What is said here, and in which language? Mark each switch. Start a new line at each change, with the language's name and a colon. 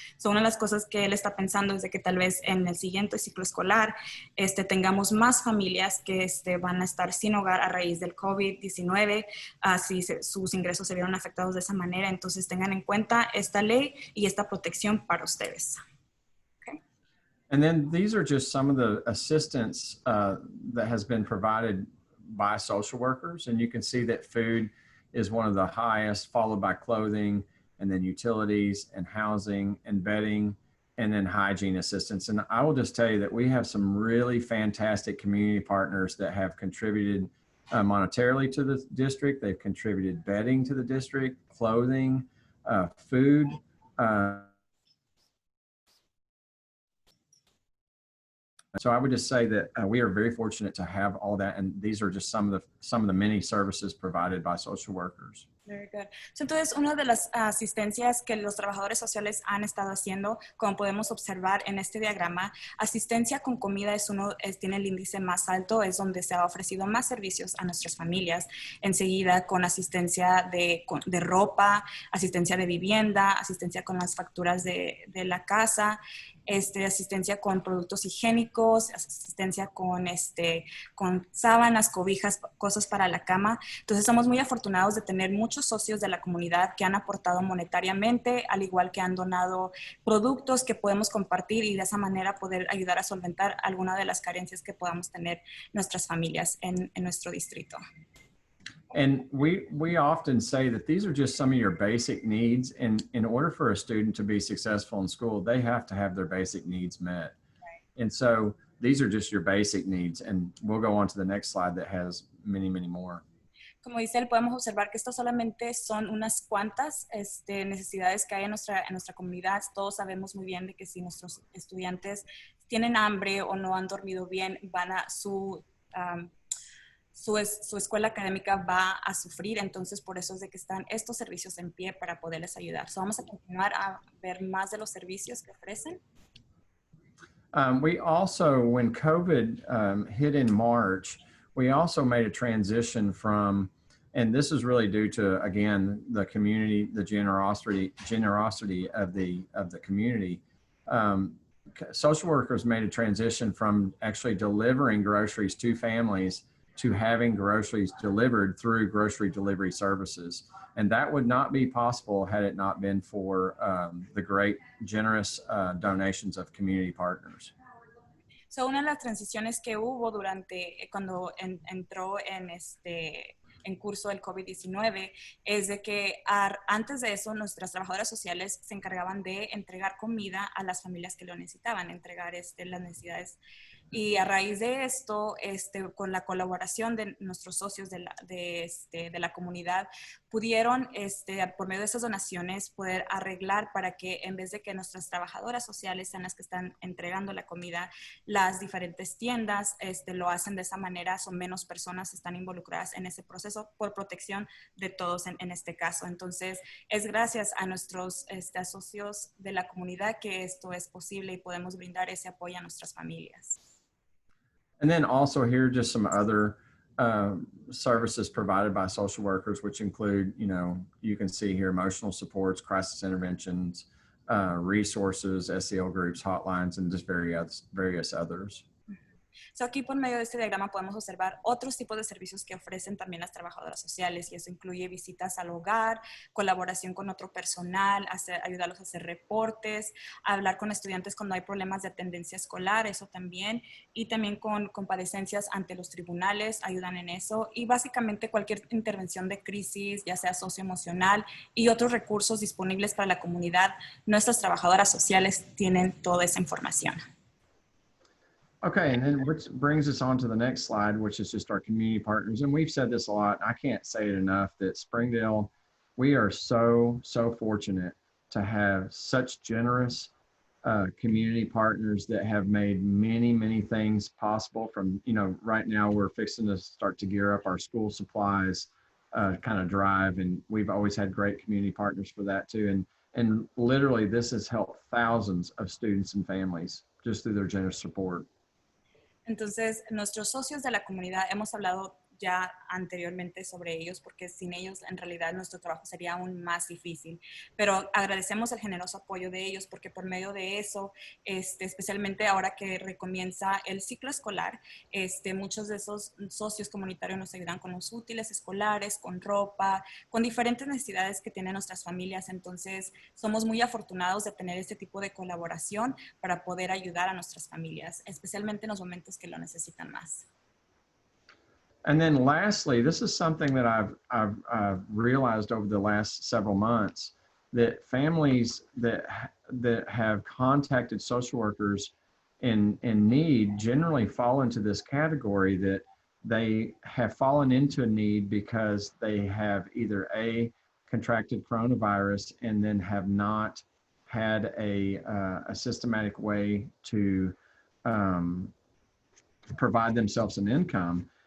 Spanish: So, una de las cosas que él está pensando es de que tal vez en el siguiente ciclo escolar tengamos más familias que van a estar sin hogar a raíz del COVID-19, si sus ingresos se vieron afectados de esa manera. Entonces tengan en cuenta esta ley y esta protección para ustedes. Okay.
English: And then these are just some of the assistance that has been provided by social workers. And you can see that food is one of the highest, followed by clothing, and then utilities and housing and bedding, and then hygiene assistance. And I will just tell you that we have some really fantastic community partners that have contributed monetarily to the district. They've contributed bedding to the district, clothing, food. So I would just say that we are very fortunate to have all that, and these are just some of the many services provided by social workers. Very good.
Spanish: So, entonces, una de las asistencias que los trabajadores sociales han estado haciendo, como podemos observar en este diagrama, asistencia con comida tiene el índice más alto, es donde se ha ofrecido más servicios a nuestras familias. Enseguida, con asistencia de ropa, asistencia de vivienda, asistencia con las facturas de la casa, asistencia con productos higiénicos, asistencia con sábanas, cobijas, cosas para la cama. Entonces, somos muy afortunados de tener muchos socios de la comunidad que han aportado monetariamente, al igual que han donado productos que podemos compartir y de esa manera poder ayudar a solventar alguna de las carencias que podamos tener nuestras familias en nuestro distrito.
English: And we often say that these are just some of your basic needs, and in order for a student to be successful in school, they have to have their basic needs met. Right. And so these are just your basic needs. And we'll go on to the next slide that has many, many more.
Spanish: Como dice él, podemos observar que esto solamente son unas cuantas necesidades que hay en nuestra comunidad. Todos sabemos muy bien de que si nuestros estudiantes tienen hambre o no han dormido bien, van a su escuela académica va a sufrir. Entonces, por eso es de que están estos servicios en pie para poderles ayudar. So, vamos a continuar a ver más de los servicios que ofrecen.
English: We also, when COVID hit in March, we also made a transition from, and this is really due to, again, the community, the generosity of the community. Social workers made a transition from actually delivering groceries to families to having groceries delivered through grocery delivery services. And that would not be possible had it not been for the great generous donations of community partners.
Spanish: So, una de las transiciones que hubo durante cuando entró en curso el COVID-19 es de que antes de eso nuestras trabajadoras sociales se encargaban de entregar comida a las familias que lo necesitaban, entregar las necesidades. Y a raíz de esto, con la colaboración de nuestros socios de la comunidad, pudieron, por medio de esas donaciones, poder arreglar para que en vez de que nuestras trabajadoras sociales sean las que están entregando la comida, las diferentes tiendas lo hacen de esa manera, son menos personas que están involucradas en ese proceso por protección de todos en este caso. Entonces, es gracias a nuestros socios de la comunidad que esto es posible y podemos brindar ese apoyo a nuestras familias.
English: And then also here, just some other services provided by social workers, which include, you can see here, emotional supports, crisis interventions, resources, SEL groups, hotlines, and just various others.
Spanish: So, aquí por medio de este diagrama podemos observar otros tipos de servicios que ofrecen también las trabajadoras sociales, y eso incluye visitas al hogar, colaboración con otro personal, ayudarlos a hacer reportes, hablar con estudiantes cuando hay problemas de atendencia escolar, eso también, y también con comparecencias ante los tribunales, ayudan en eso, y básicamente cualquier intervención de crisis, ya sea socioemocional, y otros recursos disponibles para la comunidad. Nuestras trabajadoras sociales tienen toda esa información.
English: Okay, and then which brings us on to the next slide, which is just our community partners. And we've said this a lot. I can't say it enough that Springdale, we are so fortunate to have such generous community partners that have made many things possible. From, right now we're fixing to start to gear up our school supplies kind of drive, and we've always had great community partners for that too. And literally this has helped thousands of students and families just through their generous support.
Spanish: Entonces, nuestros socios de la comunidad, hemos hablado ya anteriormente sobre ellos, porque sin ellos en realidad nuestro trabajo sería aún más difícil, pero agradecemos el generoso apoyo de ellos, porque por medio de eso, especialmente ahora que recomienza el ciclo escolar, muchos de esos socios comunitarios nos ayudan con los útiles escolares, con ropa, con diferentes necesidades que tienen nuestras familias. Entonces, somos muy afortunados de tener este tipo de colaboración para poder ayudar a nuestras familias, especialmente en los momentos que lo necesitan más.
English: And then lastly, this is something that I've realized over the last several months, that families that have contacted social workers in need generally fall into this category, that they have fallen into a need because they have either contracted coronavirus and then have not had a systematic way to provide themselves an income.